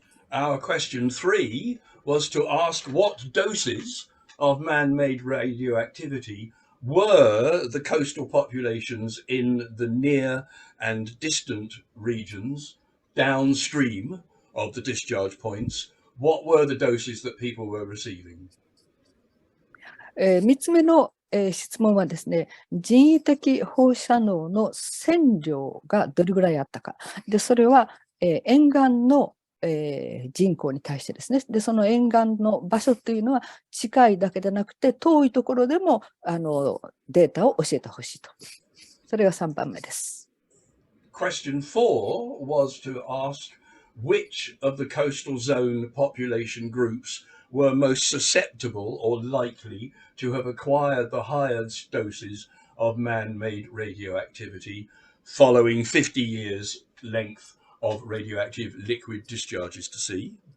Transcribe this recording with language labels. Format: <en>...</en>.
<en>Our question 3 was to ask what doses of man-made radioactivity were the coastal populations in the near and distant regions downstream of the discharge points, what were the doses that people were receiving?</en> <ja>3つ目の、質問はですね、人為的放射能の線量がどれぐらいあったか。で、それは、沿岸の人口に対してですね。で、その沿岸の場所っていうのは近いだけでなくて遠いところでもデータを教えてほしいと。それが3番目です。</ja> <en>Question 4 was to ask which of the coastal zone population groups were most susceptible or likely to have acquired the highest doses of man-made radioactivity following 50 years length of radioactive liquid discharges to sea.</en>